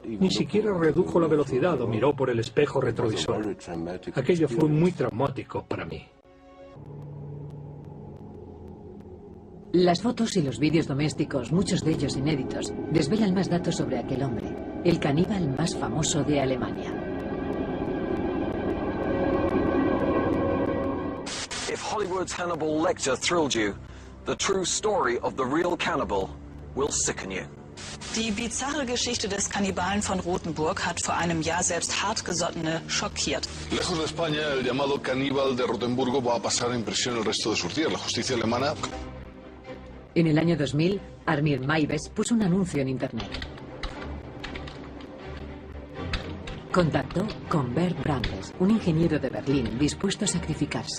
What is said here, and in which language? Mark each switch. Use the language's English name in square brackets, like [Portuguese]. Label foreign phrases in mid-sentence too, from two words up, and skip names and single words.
[Spanish] Ni siquiera redujo la velocidad o miró por el espejo retrovisor. Aquello fue muy traumático para mí. Las fotos y los vídeos domésticos, muchos de ellos inéditos, desvelan más datos sobre aquel hombre, el caníbal más famoso de Alemania. [English] If Hollywood's Hannibal Lecter thrilled you, the true story of the real cannibal will sicken you. [German] Die bizarre Geschichte des Kannibalen von Rothenburg hat vor einem Jahr selbst Hartgesottene schockiert. [Spanish] Lejos de España, el llamado caníbal de Rotemburgo va a pasar en prisión el resto de sus días. La justicia alemana... En el año 2000, Armin Maives puso un anuncio en Internet. Contactó con Bert Brandes, un ingeniero de Berlín dispuesto a sacrificarse.